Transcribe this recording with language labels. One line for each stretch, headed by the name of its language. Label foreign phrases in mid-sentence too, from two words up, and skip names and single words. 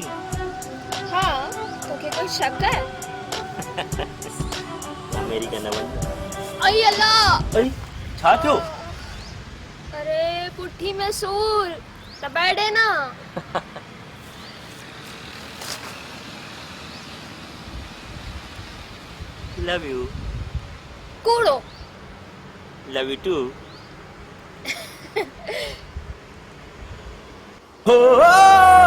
Sindhi: हाँ तोखे कोई शक है अमेरिका न वञ आई अल्लाह अरे छा थियो अरे पुट्ठी में सूर त बैठे ना
English: love you
Sindhi: कूड़ो
English: love you too Oh